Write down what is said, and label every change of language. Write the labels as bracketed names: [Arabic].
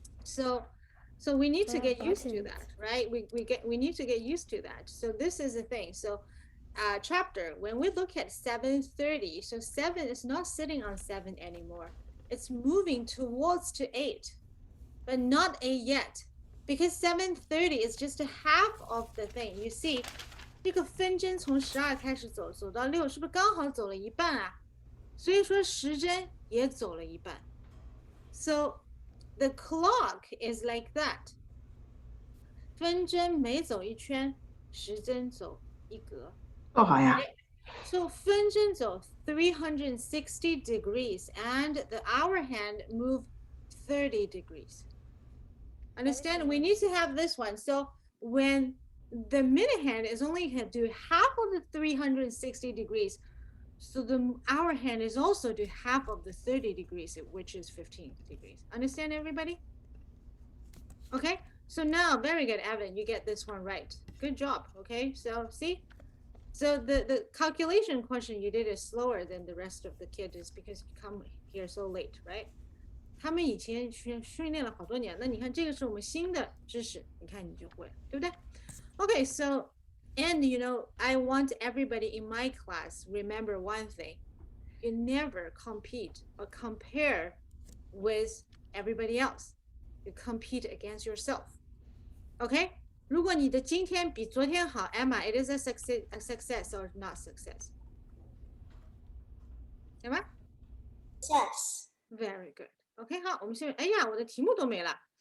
[English] So we need to get used to that, right? We need to get used to that. So this is the thing. So chapter, when we look at 7:30, so 7 is not sitting on 7 anymore. It's moving towards to 8, but not 8 yet, because 7:30 is just a half of the thing. You see, [Chinese] 这个分针从12开始走，走到6，是不是刚好走了一半啊？所以说时针也走了一半。 [English] So the clock is like that. [Chinese] 分针每走一圈，时针走一格。哦，好呀。 [English] So [Chinese] 分针走 [English] 360 degrees and the hour hand move 30 degrees. Understand? We need to have this one. So when the minute hand is only going to do half of the 360 degrees, so the hour hand is also do half of the 30 degrees, which is 15 degrees. Understand, everybody? Okay, so now, very good, Evan, you get this one right. Good job, okay? So see? So the calculation question you did is slower than the rest of the kids is because you come here so late, right? [Chinese] 他们以前训练了好多年，那你看这个是我们新的知识，你看你就会了，对不对？ [English] Okay, so and you know, I want everybody in my class remember one thing: you never compete or compare with everybody else. You compete against yourself. Okay? [Chinese] 如果你的今天比昨天好 [English] Emma, it is a success or not success? Emma? Yes. Very good. [Chinese] Okay, 好，我们现在，哎呀，我的题目都没了。